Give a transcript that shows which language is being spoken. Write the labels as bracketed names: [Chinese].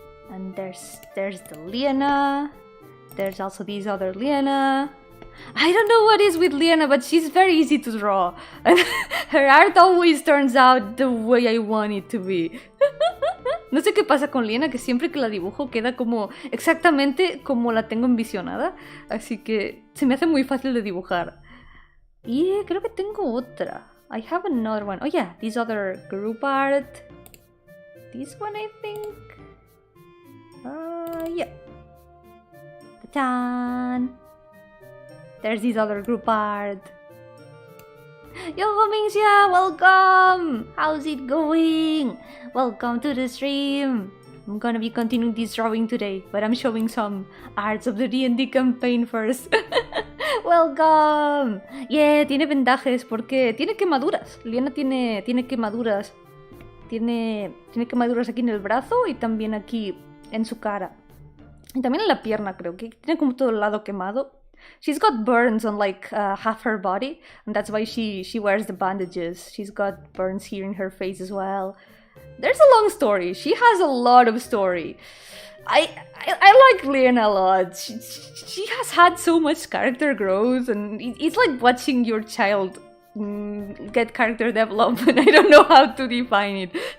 [English] And there's the Liana. There's also this other Liana. I don't know what is with Liana, but she's very easy to draw. And her art always turns out the way I want it to be. [Spanish] No sé qué pasa con Liana, que siempre que la dibujo queda como exactamente como la tengo envisionada. Así que se me hace muy fácil de dibujar. Y creo que tengo otra. [English] I have another one. Oh yeah, this other group art. This one I think. Yeah. Ta-tan! There's this other group art. Yo-hooo Mingxia, welcome! How's it going? Welcome to the stream. I'm gonna be continuing this drawing today, but I'm showing some arts of the D&D campaign first. Welcome! [Spanish] Yeah, tiene vendajes porque tiene quemaduras. Liana tiene quemaduras. Tiene quemaduras aquí en el brazo y también aquí en su cara. Y también en la pierna, creo que tiene como todo el lado quemado. [English] She's got burns on like half her body, and that's why she wears the bandages. She's got burns here in her face as well. There's a long story. She has a lot of story. I like Liana a lot. She has had so much character growth, and it's like watching your child get character development. I don't know how to define it.